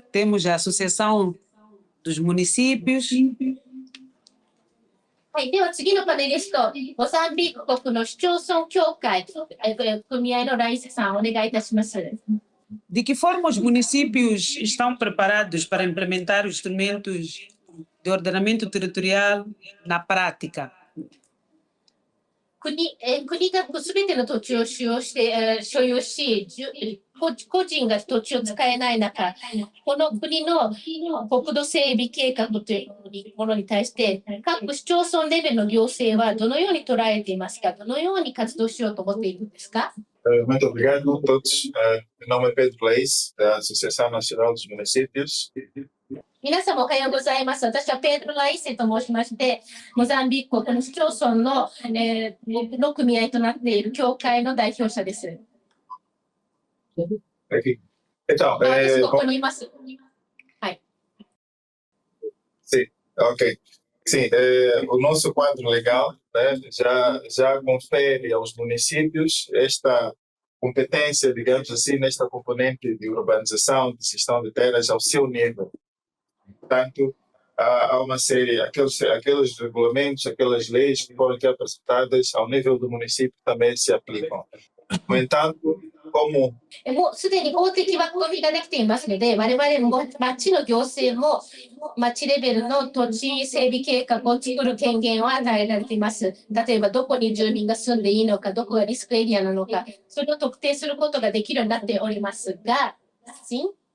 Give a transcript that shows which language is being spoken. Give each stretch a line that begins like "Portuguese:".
Portuguese: Temos a Associação dos Municípios.
Japanese: はい、では次のパネリスト、モザンビーク国の市町村協会、組合のライスさん、お願いいたします。
Portuguese: De que forma os municípios estão preparados para implementar os instrumentos de ordenamento territorial na prática?
Japanese: 国がすべての土地を所有し、個人が土地を使えない中、この国の国土整備計画というものに対して、各市町村レベルの行政はどのように捉えていますか、どのように活動しようと思っているんですか。
Portuguese: Muito obrigado a todos. Meu nome é Pedro Leis, da Associação Nacional dos Municípios.
Japanese: 皆様おはようございます。私はペドロ・ライセと申しまして、モザンビーク国の市町村の組合となっている協会の代表者です。
Portuguese: Aqui. Então,
Japanese: 私ここにいます。はい。
Portuguese: Sim, ok. Sim, o nosso quadro legal, né, já confere aos municípios esta competência, digamos assim, nesta componente de urbanização, de gestão de terras ao seu nível. Portanto, há uma série, aqueles regulamentos, aquelas leis que foram aqui apresentadas ao nível do município também se aplicam. No entanto, como
Japanese: もうすでに法的枠組みができていますので、我々も町の行政も町レベルの土地整備計画を作る権限を与えられています。例えば、どこに住民が住んでいいのか、どこがリスクエリアなのか、それを特定することができるようになっておりますが、
Portuguese: sim?